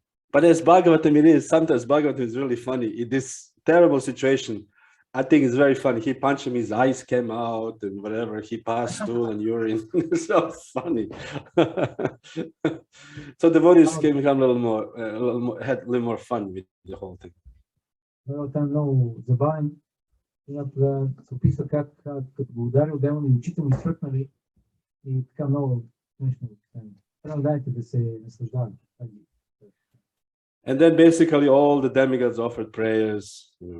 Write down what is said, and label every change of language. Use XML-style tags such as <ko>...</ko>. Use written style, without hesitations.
<en>But as Bhagavatam it is, sometimes Bhagavatam is really funny. In this terrible situation, I think it's very funny. He punched him, his eyes came out and whatever, he passed stool and urine. It's so funny. So the devotees came become a little more, had a little more fun with the whole thing.</en> <bg>Много забавен. Се описва как като го ударил демон и очите му изсвъркнали и така много смешно. Трябва да се наслаждават.</bg> <en>And then basically all the demigods offered prayers.</en>